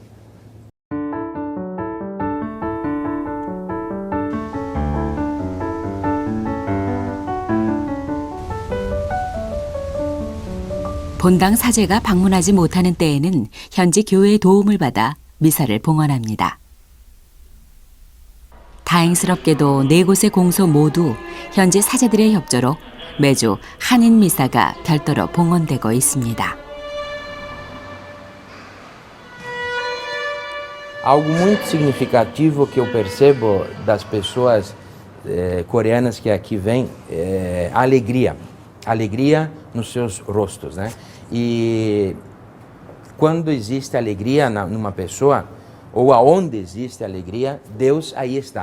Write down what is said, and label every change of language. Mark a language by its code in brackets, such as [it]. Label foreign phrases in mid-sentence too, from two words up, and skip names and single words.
[ko] 본당 사제가 방문하지 못하는 때에는 현지 교회의 도움을 받아 미사를 봉헌합니다. 다행스럽게도 4곳의 공소 모두 현지 사제들의 협조로 매주 한인 미사가 별도로 봉헌되고 있습니다. [pt] Algo muito significativo que eu percebo das pessoas coreanas que aqui vêm é a alegria. Alegria nos seus rostos, né? E quando existe alegria numa pessoa, ou aonde existe alegria, Deus aí está.